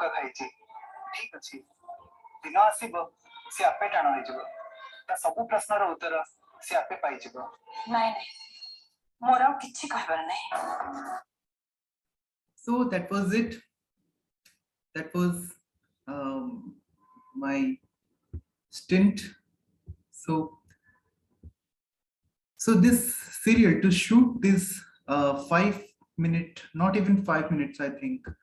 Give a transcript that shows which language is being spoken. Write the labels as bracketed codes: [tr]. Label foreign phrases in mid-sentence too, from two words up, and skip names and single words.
[or] ଖାଇଛି ଠିକ ଅଛି ଦିନ ଆସିବ ସେ ଆପେ ଟାଣ ହେଇଯିବ ତା ସବୁ ପ୍ରଶ୍ନର ଉତ୍ତର ସେ ଆପେ ପାଇଯିବ ନାଇଁ ନାଇଁ ମୋର ଆଉ କିଛି କହିବାର ନାହିଁ। [en] So that was it. That was my stint. So this serial, to shoot this 5 minute, not even 5 minutes, I think,